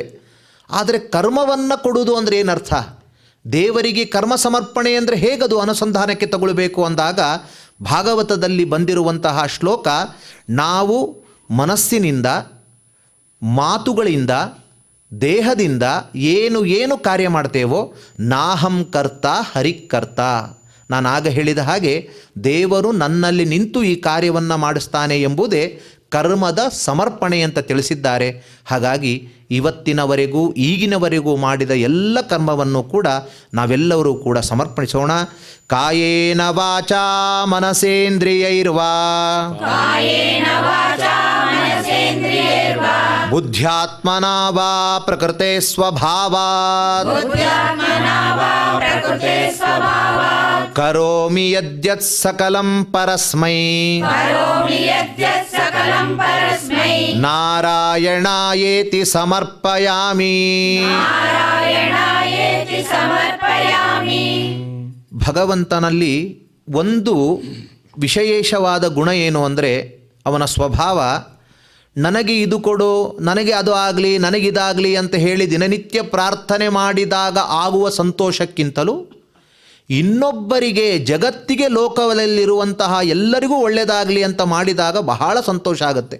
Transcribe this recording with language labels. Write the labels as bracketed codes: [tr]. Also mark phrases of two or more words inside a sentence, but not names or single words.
[kn] ಆದರೆ ಕರ್ಮವನ್ನು ಕೊಡುವುದು ಅಂದರೆ ಏನರ್ಥ? ದೇವರಿಗೆ ಕರ್ಮ ಸಮರ್ಪಣೆ ಅಂದರೆ ಹೇಗದು ಅನುಸಂಧಾನಕ್ಕೆ ತಗೊಳ್ಬೇಕು ಅಂದಾಗ ಭಾಗವತದಲ್ಲಿ ಬಂದಿರುವಂತಹ ಶ್ಲೋಕ, ನಾವು ಮನಸ್ಸಿನಿಂದ, ಮಾತುಗಳಿಂದ, ದೇಹದಿಂದ ಏನು ಏನು ಕಾರ್ಯ ಮಾಡ್ತೇವೋ [sa] ನಾಹಂ ಕರ್ತ ಹರಿಕರ್ತ. [kn] ನಾನಾಗ ಹೇಳಿದ ಹಾಗೆ ದೇವರು ನನ್ನಲ್ಲಿ ನಿಂತು ಈ ಕಾರ್ಯವನ್ನು ಮಾಡಿಸ್ತಾನೆ ಎಂಬುದೇ ಕರ್ಮದ ಸಮರ್ಪಣೆ ಅಂತ ತಿಳಿಸಿದ್ದಾರೆ. ಹಾಗಾಗಿ ಇವತ್ತಿನವರೆಗೂ ಈಗಿನವರೆಗೂ ಮಾಡಿದ ಎಲ್ಲ ಕರ್ಮವನ್ನು ಕೂಡ ನಾವೆಲ್ಲರೂ ಕೂಡ ಸಮರ್ಪಣಿಸೋಣ. [sa] ಕಾಯೇನ ವಾಚಾ ಮನಸೇಂದ್ರಿಯೈರ್ವಾ ಬುದ್ಧ್ಯಾತ್ಮನಾ ವಾ ಪ್ರಕೃತೆ ಸ್ವಭಾವಾತ್ ಕರೋಮಿ ಯದ್ಯತ್ ಸಕಲಂ ಪರಸ್ಮೈ ನಾರಾಯಣಾಯೇತಿ ಸಮರ್ಪಯಾಮಿ. [kn] ಭಗವಂತನಲ್ಲಿ ಒಂದು ವಿಶೇಷವಾದ ಗುಣ ಏನು ಅಂದರೆ ಅವನ ಸ್ವಭಾವ. ನನಗೆ ಇದು ಕೊಡು, ನನಗೆ ಅದು ಆಗಲಿ, ನನಗಿದಾಗಲಿ ಅಂತ ಹೇಳಿ ದಿನನಿತ್ಯ ಪ್ರಾರ್ಥನೆ ಮಾಡಿದಾಗ ಆಗುವ ಸಂತೋಷಕ್ಕಿಂತಲೂ ಇನ್ನೊಬ್ಬರಿಗೆ, ಜಗತ್ತಿಗೆ, ಲೋಕದಲ್ಲಿರುವಂತಹ ಎಲ್ಲರಿಗೂ ಒಳ್ಳೆಯದಾಗಲಿ ಅಂತ ಮಾಡಿದಾಗ ಬಹಳ ಸಂತೋಷ ಆಗುತ್ತೆ.